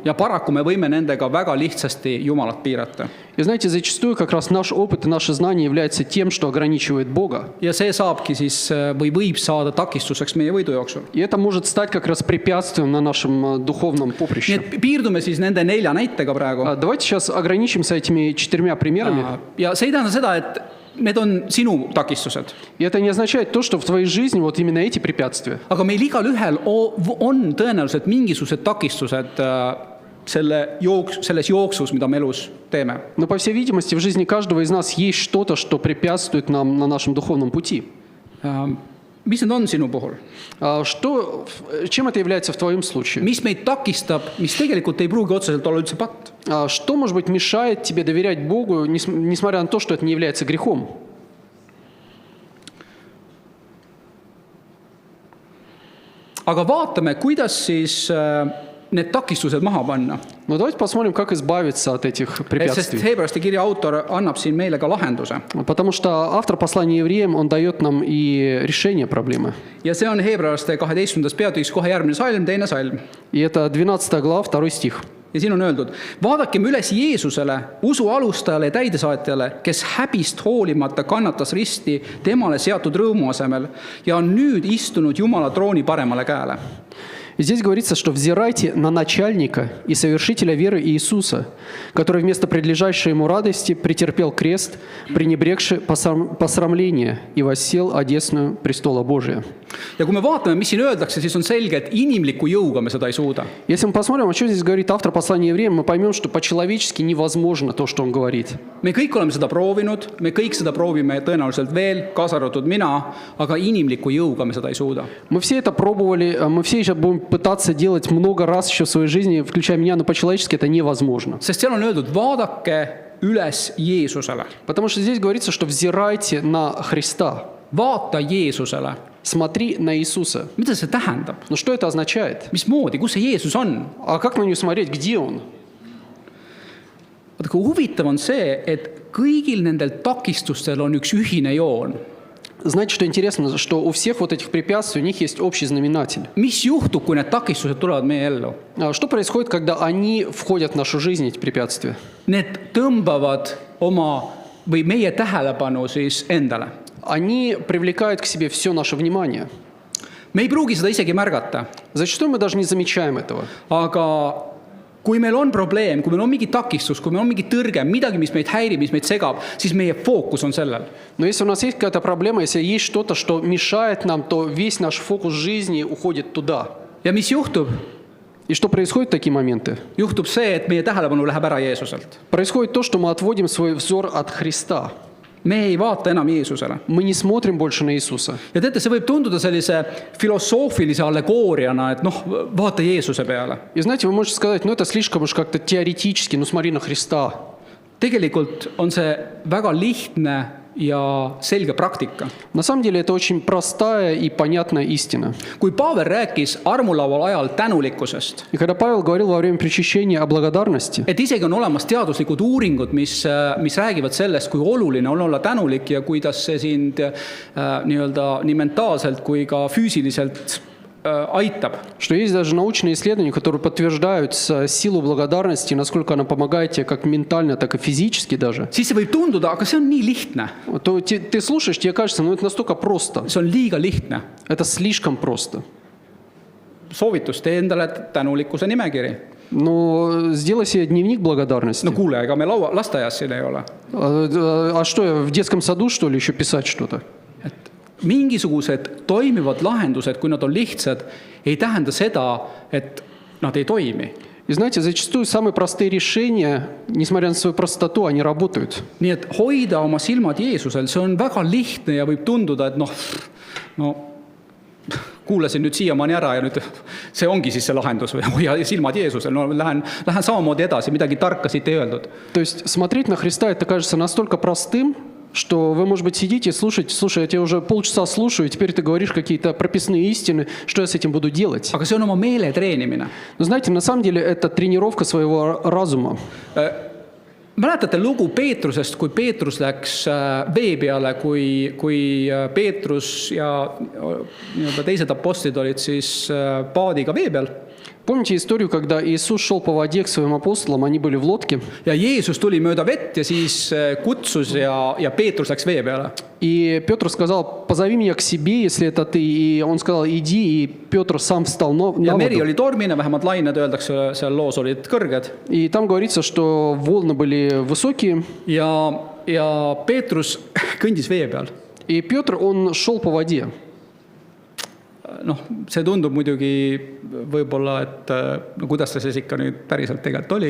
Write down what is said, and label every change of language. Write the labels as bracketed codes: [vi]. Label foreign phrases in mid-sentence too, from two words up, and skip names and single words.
[et] Ja paraku me võime nendega väga lihtsasti Jumalat piirata. [ru] И знаете, зачастую как раз наш опыт и наши знания являются тем, что ограничивает Бога. [et] Ja see saabki siis või võib saada takistuseks meie võidujooksul. [ru] И это может стать как раз препятствием на нашем духовном [et] Nii [ru] поприще. [et] et piirdume siis nende 4 näitega praegu. [ru] Давайте сейчас ограничимся этими 4 примерами. [et] Ja see ei tähenda seda, et need on sinu takistused. [ru] И это не означает то, что в твоей жизни вот именно эти препятствия. [et] Aga meil igalühel on tõenäoliselt mingisugused takistused selles jooksus, mida me elus teeme. [ru] Но, по всей видимости, в жизни каждого из нас есть что-то, что препятствует нам на нашем духовном пути. [et] Mis need on sinu puhul? [ru] Чем это является в твоем случае? [et] Mis meid takistab, mis tegelikult ei pruugi otseselt olla üldse patt? [ru] Что, может быть, мешает тебе доверять Богу, несмотря на то, что это не является грехом? [et] Aga vaatame, kuidas siis need takistused maha panna. [ru] Но давайте посмотрим, как избавиться от этих [et] Sest [ru] препятствий. [et] Heebreaste kirja autor annab siin meile ka lahenduse. [ru] Потому что автор послания евреям, он дает нам и решение проблемы. [et] Ja see on Heebreaste 12. peatükis kohe järgmine salm, 2. salm. [ru] И это 12 глава, 2 стих. [et] Ja siin on öeldud: vaadakem üles Jeesusele, usu alustajale ja täidesaatjale, kes häbist hoolimata kannatas risti temale seatud rõõmu asemel ja on nüüd istunud Jumala trooni paremale käele. [ru] И здесь говорится, что взирайте на начальника и совершителя веры Иисуса, который вместо предлежащей ему радости претерпел крест, пренебрегши посрамление и воссел одесную престола Божия. [et] Ja kui me vaatame, mis siin öeldakse, siis on selge, et inimliku jõuga me seda ei suuda. [ru] Если мы посмотрим, о чем здесь говорит автор послания евреям, мы поймем, что по-человечески невозможно то, что он говорит. [et] Me kõik oleme seda proovinud, me kõik seda proovime tõenäoliselt veel, kaasa arvatud mina, aga inimliku jõuga me seda ei suuda. [ru] Мы все это пробовали, мы все еще будем пытаться делать много раз еще в своей жизни, включая меня, но по-человечески это невозможно. [et] Sest seal on öeldud, vaadake üles Jeesusele. [ru] Потому что здесь говорится, что взирайте на Христа. [et] Vaata Jeesusele. [ru] Смотри на Иисуса. [et] Mida see tähendab? [ru] Но что это означает? [et] Mismoodi? Kus see Jeesus on? [ru] А как на него смотреть? Где он? [et] Vaata, kui huvitav on see, et kõigil nendel takistustel on üks ühine joon. [ru] Знаете, что интересно? Что у всех вот этих препятствий у них есть общий знаменатель. [et] Mis juhtub, kui need takistused tulevad meie ellu? [ru] Что происходит, когда они входят в нашу жизнь, эти препятствия? [et] Need tõmbavad oma või meie tähelepanu siis endale. [ru] Они привлекают к себе все наше внимание. [et] Me ei pruugi seda isegi märgata. [ru] Зачастую мы даже не замечаем этого. [et] Aga kui meil on probleem, kui meil on mingi takistus, kui meil on mingi tõrge, midagi, mis meid häirib, mis meid segab, siis meie fookus on sellel. [ru] Но если у нас есть какая-то проблема, если есть что-то, что мешает нам, то весь наш фокус жизни уходит туда. [et] Ja mis juhtub? [ru] И что происходит в такие моменты? [et] Juhtub see, et meie tähelepanu läheb ära Jeesuselt. [ru] Происходит то, что мы отводим свой взор от Христа. [et] Me ei vaata enam Jeesusele. [ru] Мы не смотрим больше на Иисуса. [et] Ja teate, see võib tunduda sellise filosoofilise allegooriana, et vaata Jeesuse peale. [ru] И знаете, вы можете сказать, это слишком уж как-то теоретически, смотри на Христа. [et] Tegelikult on see väga lihtne ja selge praktika. [ru] На самом деле это очень простая и понятная истина. [et] Kui Pavel rääkis armulaual ajal tänulikkusest, [ru] И когда Павел говорил во время причащения о благодарности, [et] et isegi on olemas teaduslikud uuringud, mis räägivad sellest, kui oluline on olla tänulik ja kuidas see sind nii mentaalselt kui ka füüsiliselt aitab. [ru] что есть даже научные исследования, которые подтверждают силу благодарности, насколько она помогает тебе как ментально, так и физически даже, [et] Siis see võib tunduda, aga see on nii lihtne. [ru] то ты слушаешь, тебе кажется, ну это настолько просто. [et] See on liiga lihtne. [ru] Это слишком просто. [et] Soovitus, tee endale tänulikkuse nimekiri. [ru] Но сделай себе дневник благодарности. [et] No kuule, ega me lasteaias siin ei ole. [ru] А что, в детском саду, что ли, еще писать что-то? [et] Et mingisugused toimivad lahendused, kui nad on lihtsad, ei tähenda seda, et nad ei toimi. [ru] И знаете, зачастую самые простые решения, несмотря на свою простоту, они работают. [et] Nii et hoida oma silmad Jeesusel, see on väga lihtne ja võib tunduda, et no kuulasin nüüd siiamaani ära ja nüüd see ongi siis see lahendus või hoia silmad Jeesusel, no lähen samamoodi edasi, midagi tarka siit ei öeldud. [ru] То есть смотреть на Христа, это кажется настолько простым, что вы, может быть, сидите и слушаете, слушай, я тебя уже полчаса слушаю, и теперь ты говоришь какие-то прописные истины, что я с этим буду делать? [et] Aga see on oma meele treenimine. [ru] Но знаете, на самом деле это тренировка своего разума. [et] Mäletate lugu Peetrusest, kui Peetrus läks vee peale, kui Peetrus ja teised apostlid olid siis paadiga vee peal. [ru] Помните историю, когда Иисус шел по воде к своим апостолам, они были в лодке, [et] Ja Jeesus tuli mööda vett ja siis kutsus ja Peetrus läks vee peale. [ru] и Петр сказал, позови меня к себе, если это ты, и он сказал, иди, и Петр сам встал на [et] Ja meri [ru] воду. [et] oli tormine, vähemalt lained, öeldakse, seal loos olid kõrged. [ru] И там говорится, что волны были высокие, [et] Ja Peetrus kõndis vee peal. [ru] и Петр, он шел по воде. [et] Noh, see tundub muidugi võib-olla, et no kuidas see siis ikka nüüd päriselt tegelikult oli.